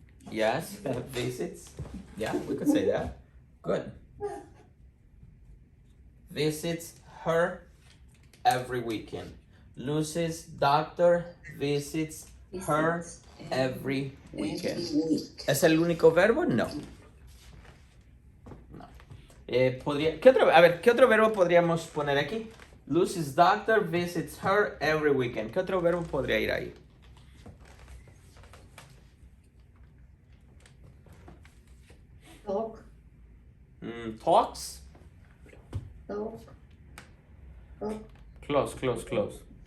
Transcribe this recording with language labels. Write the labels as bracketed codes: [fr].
[en] Yes, visits. Yeah, we could say that. Good. Visits her every weekend. Lucy's doctor visits her every weekend. [es] ¿Es el único verbo? No. No. ¿Qué otro verbo podríamos poner aquí? [en] Lucy's doctor visits her every weekend. [es] ¿Qué otro verbo podría ir ahí? [en] Talk. Talks? Talk. Close.